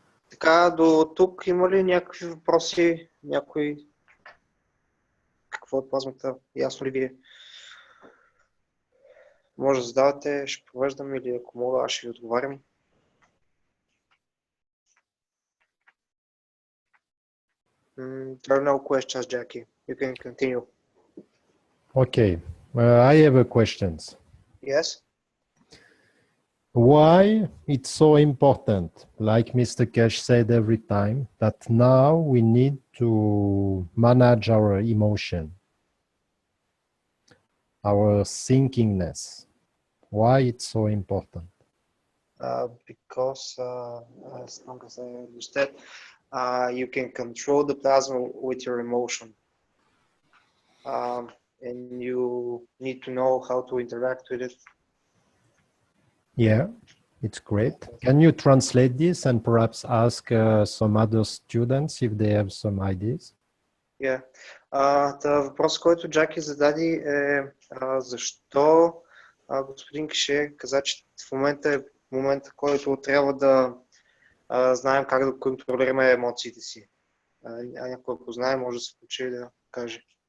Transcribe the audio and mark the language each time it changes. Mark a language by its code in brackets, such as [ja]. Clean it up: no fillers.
[bg] Така, до тук има ли някакви въпроси? Някой? Какво е плазмата? Ясно ли ви е? Може да задавате, ще провеждам, или ако мога, аз ще ви отговарям. [en] There are no questions, Jackie. You can continue. Okay, I have a questions. Yes? Why it's so important, like Mr. Keshe said every time, that now we need to manage our emotion, our thinkingness. Why it's so important? Because, as long as I understand, you can control the plasma with your emotion. And you need to know how to interact with it. Yeah, it's great. Can you translate this and perhaps ask some other students if they have some ideas? Yeah. [bg] Въпрос, който Джаки зададе е защо господин Кеше каза, че в момента е момента, който трябва да знаем как да контролираме емоциите си. Някой, ако знае, може да се включи да каже.